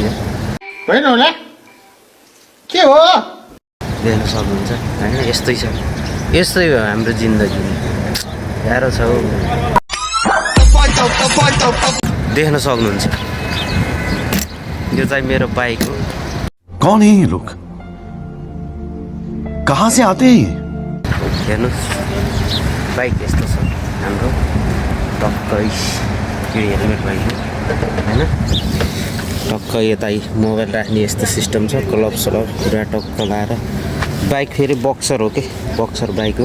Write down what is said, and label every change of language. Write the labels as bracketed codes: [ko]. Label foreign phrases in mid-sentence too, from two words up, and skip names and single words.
[ne] होइन होला के हो देख्न सक्नुहुन्छ होइन यस्तै छ यस्तै हो हाम्रो जिन्दगी गाह्रो छ हौ देख्न सक्नुहुन्छ यो चाहिँ मेरो बाइक हो [hi] कौन है ये लोग कहाँ से आते हैं [ne] हेर्नुहोस् बाइक यस्तो छ हाम्रो टक्कै यो हेलमेट बाइक हो होइन टक्क यता मोबाइल राख्ने यस्तो सिस्टम छ क्लब सलब पुरा टक्क लाएर बाइक फेरि बक्सर हो के बक्सर बाइक हो